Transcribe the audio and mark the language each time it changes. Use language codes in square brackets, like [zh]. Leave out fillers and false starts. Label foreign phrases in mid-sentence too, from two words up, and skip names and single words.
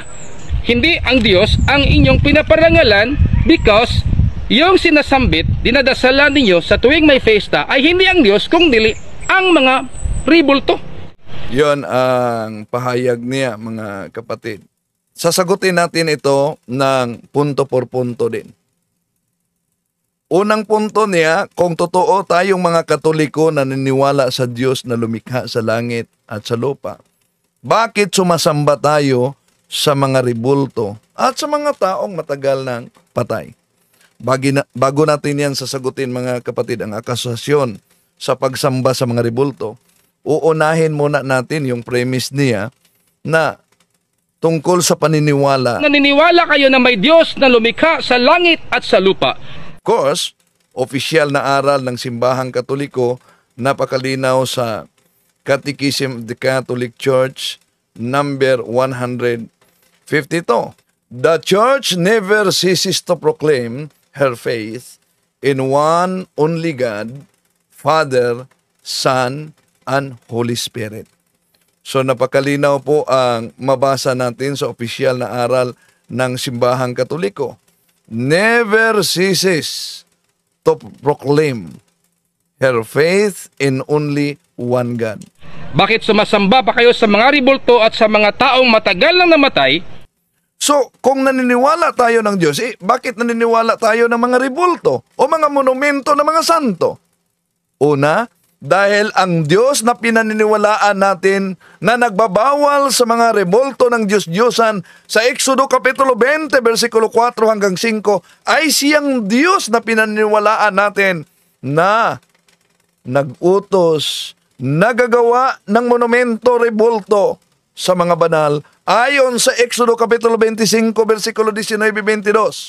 [tl] Hindi ang Diyos ang inyong pinaparangalan because yung sinasambit, dinadasalan ninyo sa tuwing may fiesta ay hindi ang Diyos kundi ang mga ribulto. Yon ang pahayag niya, mga kapatid. Sasagutin natin ito ng punto por punto din. Unang punto niya, kung totoo tayong mga Katoliko na naniniwala sa Diyos na lumikha sa langit at sa lupa, bakit sumasamba tayo sa mga ribulto at sa mga taong matagal nang patay? Bago natin yan sasagutin, mga kapatid, ang akasasyon sa pagsamba sa mga ribulto, uunahin muna natin yung premise niya na tungkol sa paniniwala. Naniniwala kayo na may Diyos na lumikha sa langit at sa lupa. [en] Of course, [tl] opisyal na aral ng Simbahang Katoliko, napakalinaw sa Catechism of the Catholic Church, number 152. [en] The Church never ceases to proclaim her faith in one only God, Father, Son, and Holy Spirit. [tl] So napakalinaw po ang mabasa natin sa opisyal na aral ng Simbahang Katoliko. [en] Never ceases to proclaim her faith in only one God. [tl] Bakit sumasamba pa kayo sa mga ribulto at sa mga taong matagal nang namatay? So kung naniniwala tayo ng Diyos, bakit naniniwala tayo ng mga ribulto o mga monumento ng mga santo? Una, dahil ang Diyos na pinaniniwalaan natin na nagbabawal sa mga rebulto ng Diyos-Diyosan sa Exodo Kapitulo 20, versikulo 4 hanggang 5, ay siyang Diyos na pinaniniwalaan natin na nag-utos, nagagawa ng monumento, rebulto sa mga banal ayon sa Exodo Kapitulo 25, versikulo 19-22.